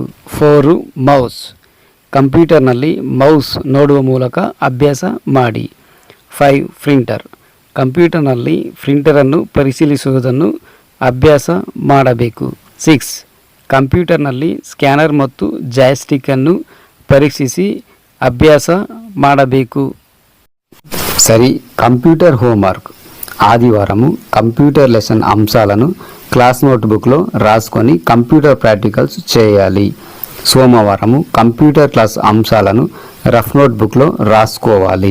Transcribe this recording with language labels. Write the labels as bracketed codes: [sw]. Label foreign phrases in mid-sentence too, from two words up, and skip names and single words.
[kn] 4 ಮೌಸ್ ಕಂಪ್ಯೂಟರ್ನಲ್ಲಿ ಮೌಸ್ ನೋಡುವ ಮೂಲಕ ಅಭ್ಯಾಸ ಮಾಡಿ. 5 ಪ್ರಿಂಟರ್ ಕಂಪ್ಯೂಟರ್ನಲ್ಲಿ ಪ್ರಿಂಟರನ್ನು ಪರಿಶೀಲಿಸುವುದನ್ನು ಅಭ್ಯಾಸ ಮಾಡಬೇಕು. 6 ಕಂಪ್ಯೂಟರ್ನಲ್ಲಿ ಸ್ಕ್ಯಾನರ್ ಮತ್ತು ಜಾಯ್ಸ್ಟಿಕ್ಕನ್ನು ಪರೀಕ್ಷಿಸಿ ಅಭ್ಯಾಸ ಮಾಡಬೇಕು. [te] సరి, [en] computer homework [te] ఆదివారము [en] computer lesson [te] అంశాలను [en] class notebooklo [te] రాసుకొని [en] computer practicals [te] చేయాలి. సోమవారము [en] computer class [te] అంశాలను [en] rough notebooklo [te] రాసుకోవాలి.